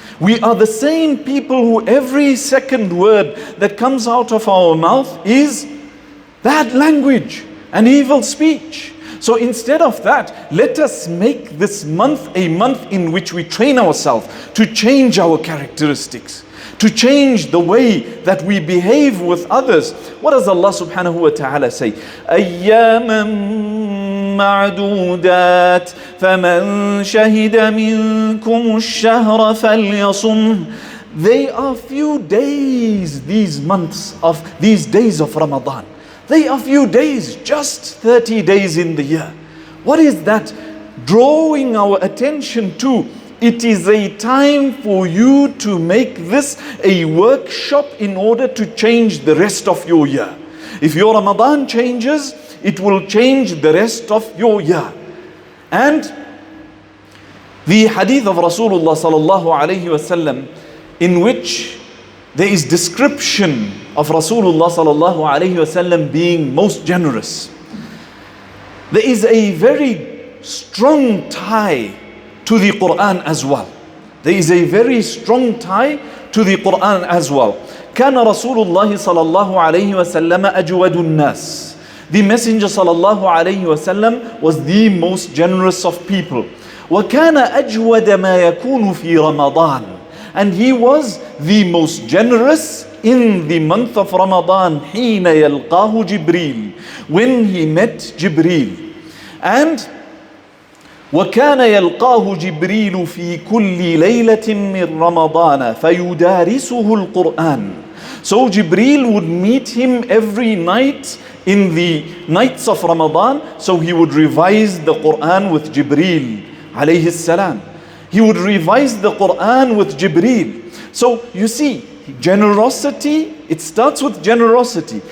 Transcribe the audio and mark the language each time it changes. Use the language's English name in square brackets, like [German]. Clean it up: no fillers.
[English] We are the same people who every second word that comes out of our mouth is bad language and evil speech. So instead of that, let us make this month a month in which we train ourselves to change our characteristics, to change the way that we behave with others. What does Allah subhanahu wa ta'ala say? [Arabic] أَيَّامًا معدودات فمن شهد منكم الشهر فليصم. [English] They are few days, these days of Ramadan. They are few days, just 30 days in the year. What is that drawing our attention to? It is a time for you to make this a workshop in order to change the rest of your year. If your Ramadan changes, it will change the rest of your year. And the hadith of Rasulullah sallallahu alayhi wasallam, in which there is description of Rasulullah sallallahu alayhi wasallam being most generous. There is a very strong tie to the Quran as well. There is a very strong tie to the Quran as well. [Arabic] كان رسول الله صلى الله عليه وسلم أجود الناس. [English] The Messenger [Arabic] صلى الله عليه وسلم [English] was the most generous of people. [Arabic] وكان أجود ما يكون في رمضان. [English] And he was the most generous in the month of Ramadan. [Arabic] حين يلقاه جبريل. [English] When he met Jibreel. And [Arabic] وكان يلقاه جبريل في كل ليلة من رمضان فيدارسه القرآن. [English] So Jibreel would meet him every night in the nights of Ramadan. So he would revise the Quran with Jibreel alayhi salam. He would revise the Quran with Jibreel. So you see, generosity, it starts with generosity.